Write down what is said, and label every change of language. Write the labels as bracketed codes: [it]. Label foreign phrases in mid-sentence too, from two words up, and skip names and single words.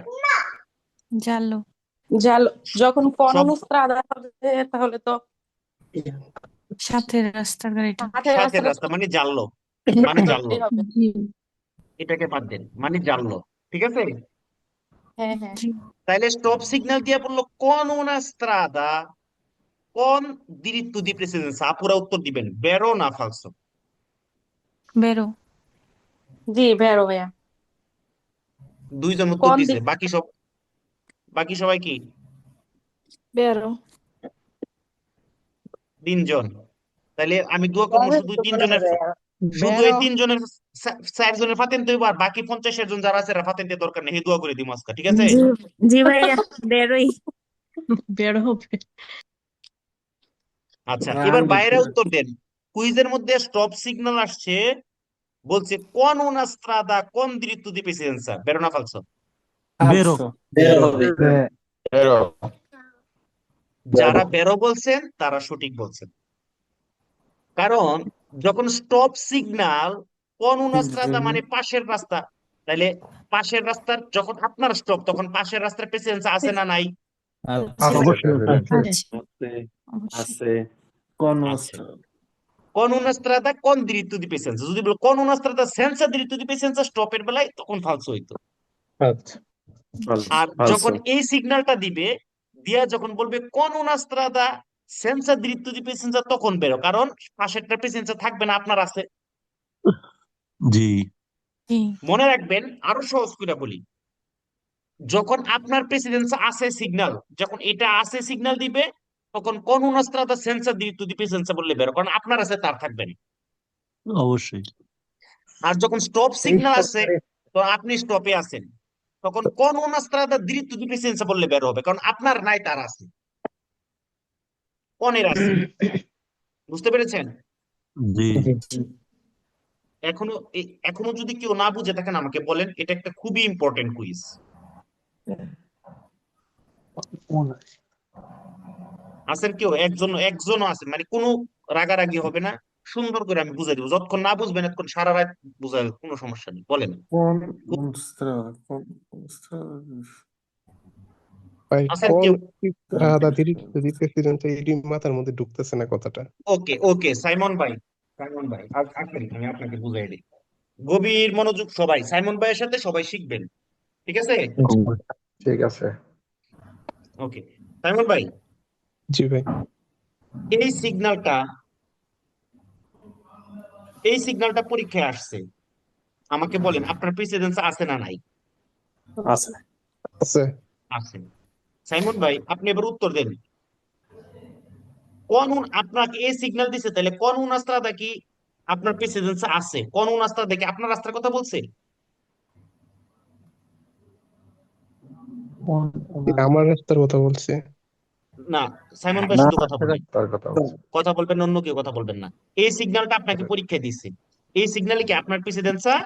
[bn] জানলো জানলো যখন সব করোনা স্ত্রাদা হবে তাহলে তো সাথে রাস্তার গাড়িটা সাথে সাথের রাস্তাটা রাস্তা মানে জানলো, মানে জানলো, হবে এটাকে বাদ দেন, মানে জানলো। ঠিক আছে, হ্যাঁ হ্যাঁ তাইলে স্টপ সিগন্যাল দিয়ে বললো [it] con una strada con diritto di precedenza, [bn] আপুরা উত্তর দিবেন বেরো না ফালসো। বেরো জি বেরো ভাইয়া দুইজন উত্তর কোন দিছে, দিক বাকি সবাই কি? বেরো তিনজন। তাইলে আমি দোয়া করবো শুধু তিনজনের, শুধু এই তিনজনের 4 জনের ফাতেন হইব, আর বাকি 50 জন যারা আছে ফাতেন দিয়ে দরকার নেই, এই দোয়া করে দিব আজকে। ঠিক আছে, জি জি ভাইয়া বেরোই বেরো হবে আচ্ছা এবার বাইরে উত্তর দেন। কুইজের মধ্যে স্টপ সিগন্যাল আসছে, বলছে [it] con una strada con diritto di precedenza, [bn] বেরো না ফালসো। বেরো যারা বেরো বলছেন তারা সঠিক বলছেন, কারণ যখন স্টপ সিগন্যাল [it] con una strada [bn] মানে পাশের রাস্তা, তাহলে পাশের রাস্তার যখন আপনার স্টপ তখন পাশের রাস্তার প্রেসিডেন্স আছে না নাই? আছে কোন আচ্ছা, [it] con una strada con diritto di precedenza, [bn] যদি বলো [it] con una strada senza diritto di precedenza [bn] স্টপের বেলায় তখন ফালসো হইতো। আচ্ছা আর যখন এই সিগন্যালটা দিবে, দিয়া যখন বলবে [it] con una strada senza diritto di precedenza [bn] তখন বেরো, কারণ পাশেরটা প্রেসিডেন্স থাকবে না, আপনার আছে। জি মনে রাখবেন, আরো সহজ করে বলি, যখন আপনার প্রেসিডেন্স আছে সিগন্যাল, যখন এটা আছে সিগন্যাল দিবে তখন [it] con una strada senza diritto di precedenza [bn] বললে বেরো, কারণ আপনার আছে তার থাকবে না। অবশ্যই আর যখন স্টপ সিগন্যাল আছে তো আপনি স্টপে আছেন, তখন [it] con una strada diritto di precedenza [bn] বললে বের হবে, কারণ আপনার নাই তার আছে, কোনের আছে। বুঝতে পেরেছেন? জি এখনো যদি কেউ না বুঝে থাকেন আমাকে বলেন, এটা একটা খুবই [en] important quiz. [bn] আছেন কেউ? একজনও আছে, মানে কোনো রাগারাগি হবে না, সুন্দর করে আমি বুঝাই দিব, যতক্ষণ না বুঝবেন এতক্ষণ সারা রাত বুঝাই, কোনো সমস্যা নেই, বলেন। ভাই আছেন কোন কেউ? রাধা [it] diritto di precedenza, [bn] এটি মাথার মধ্যে ঢুকতেছে না কথাটা। ওকে ওকে, সাইমন ভাই আসেন আমি আপনাকে বুঝাই দিই, গভীর মনোযোগ সবাই, সাইমন ভাইয়ের সাথে সবাই শিখবেন। ঠিক আছে, ঠিক আছে। ওকে সাইমন ভাই, জি ভাই। এই সিগন্যালটা পরীক্ষায় আসছে, আমাকে বলেন আপনার প্রেসিডেন্স আছে না নাই? আছে আছে আছে। সাইমন ভাই আপনি এবার উত্তর দেন, আপনাকে এই সিগন্যাল দিছে, তাহলে [it] con una strada [bn] কি আপনার প্রেসিডেন্স আছে? [it] con una strada [bn] কি আপনার রাস্তার কথা বলছে? আমার রাস্তার কথা বলছে। না, সাইমন ভাই শুধু কথা বলবেন, তার কথা বলছে। কথা বলবেন, অন্য কেউ কথা বলবেন না। এই সিগন্যালটা আপনাকে পরীক্ষায় দিচ্ছে, এই সিগন্যালে কি আপনার প্রেসিডেন্স